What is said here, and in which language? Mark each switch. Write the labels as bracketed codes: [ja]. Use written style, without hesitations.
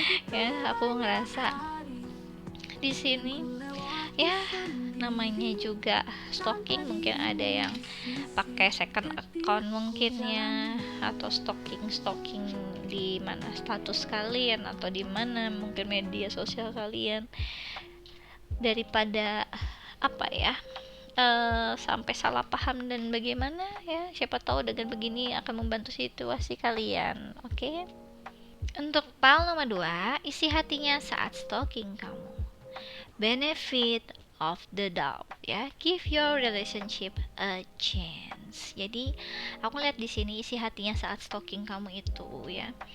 [id] Ya, aku ngerasa di sini ya namanya juga stalking, mungkin ada yang pakai second account mungkin ya, atau stalking di mana status kalian atau di mana mungkin media sosial kalian, daripada apa ya sampai salah paham dan bagaimana ya, siapa tahu dengan begini akan membantu situasi kalian. Oke? Untuk file nomor 2, isi hatinya saat stalking kamu. [en] Benefit of the doubt [id] ya, [en] give your relationship a chance. [id] Jadi aku lihat di sini isi hatinya saat stalking kamu itu ya.